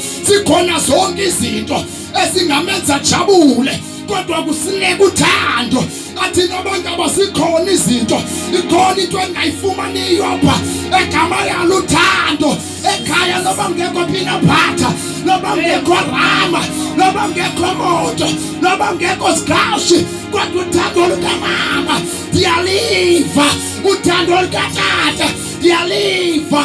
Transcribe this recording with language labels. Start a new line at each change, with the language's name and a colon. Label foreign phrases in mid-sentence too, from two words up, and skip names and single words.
Xhosa: Sikhona zonke izinto ezingamenza jabule, kodwa kusileka uthando. Athi nabantu abasikhona izinto, ikhona into engayifumaniyo apha egama yalo uthando. Ekhaya noba ngekho phina phatha, noba ngekho rama, noba ngekho moto, noba ngekho sigawushi, kodwa uthando lukamama ndiyaliva, uthando lukatata ndiyaliva.